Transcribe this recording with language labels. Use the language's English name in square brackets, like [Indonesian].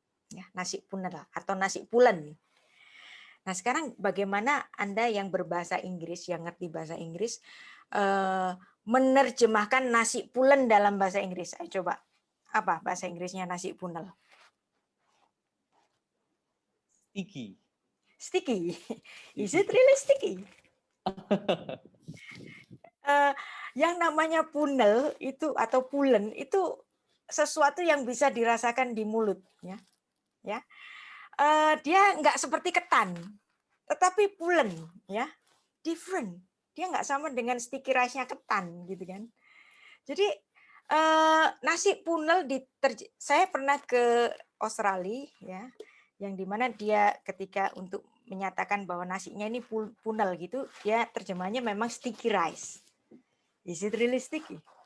[Indonesian] Ya, nasi punel atau nasi pulen. Nah, sekarang bagaimana Anda yang berbahasa Inggris, yang ngerti bahasa Inggris, menerjemahkan nasi pulen dalam bahasa Inggris? Ayo coba. Apa bahasa Inggrisnya nasi punel? [English] Sticky. Sticky. Is it really sticky? [Indonesian] Yang namanya punel itu atau pulen itu sesuatu yang bisa dirasakan di mulut, ya. Dia nggak seperti ketan, tetapi pulen, ya, different. Dia nggak sama dengan sticky rice-nya ketan, gitu kan. Jadi nasi punel saya pernah ke Australia, ya, yang dimana dia ketika untuk menyatakan bahwa nasinya ini punel gitu, dia terjemahnya memang sticky rice. [English] Is it really sticky?